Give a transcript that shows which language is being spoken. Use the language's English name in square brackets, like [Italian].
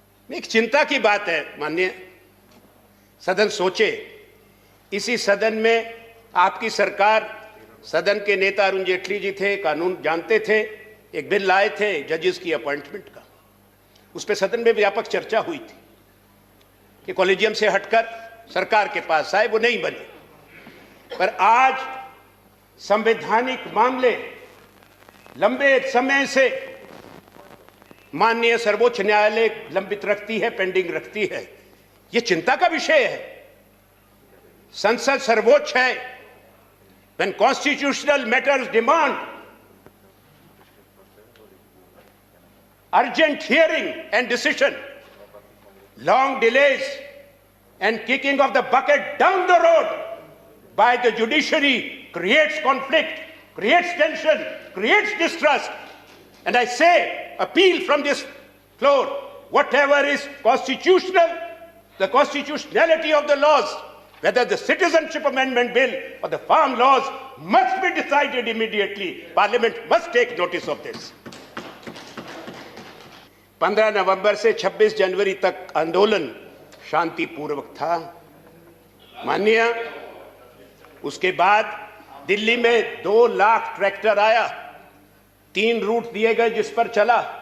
[Hindi] एक चिंता की बात है माननीय सदन सोचे, इसी सदन में आपकी सरकार, सदन के नेता अरुण जेटली जी थे, कानून जानते थे, एक बिल लाए थे जजेस की अपॉइंटमेंट का, उस पर सदन में व्यापक चर्चा हुई थी कि कॉलेजियम से हटकर सरकार के पास आए, वो नहीं बने। पर आज संवैधानिक मामले लंबे समय से माननीय सर्वोच्च न्यायालय लंबित रखती है, पेंडिंग रखती है, यह चिंता का विषय है। संसद सर्वोच्च है। [English] When constitutional matters demand urgent hearing and decision, long delays and kicking of the bucket down the road by the judiciary creates conflict, creates tension, creates distrust. And I say, appeal from this floor, whatever is constitutional, the constitutionality of the laws, whether the Citizenship Amendment Bill or the farm laws, must be decided immediately. Parliament must take notice of this. [Hindi] 15 नवंबर से 26 जनवरी तक आंदोलन शांतिपूर्वक था माननीय। उसके बाद दिल्ली में 2 lakh tractor आया, 3 रूट दिए गए जिस पर चला।